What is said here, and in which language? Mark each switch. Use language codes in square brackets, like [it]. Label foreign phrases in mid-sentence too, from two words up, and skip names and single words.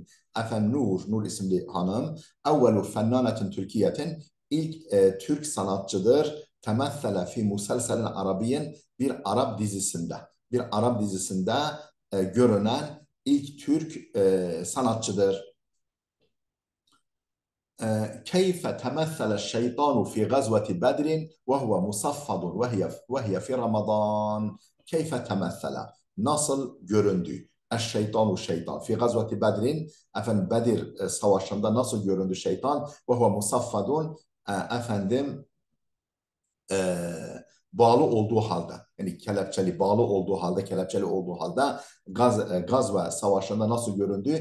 [tr] Efendim Nur isimli hanım [ar] أول فنانة تركية [tr] ilk Türk sanatçıdır. [ar] تمثلت في مسلسل عربي, [tr] bir Arap dizisinde görünen ilk Türk sanatçıdır. [ar] كيف تمثل الشيطان في غزوة بدر وهو مصفد وهي في رمضان. كيف تمثل, [tr] nasıl göründü? Şeytan [ar] في غزوة بدر, [tr] efendim Bedir savaşında nasıl göründü şeytan? [ar] وهو مصفد, [tr] efendim e, bağlı olduğu halde, yani kelepçeli olduğu halde Gazve savaşında nasıl göründü?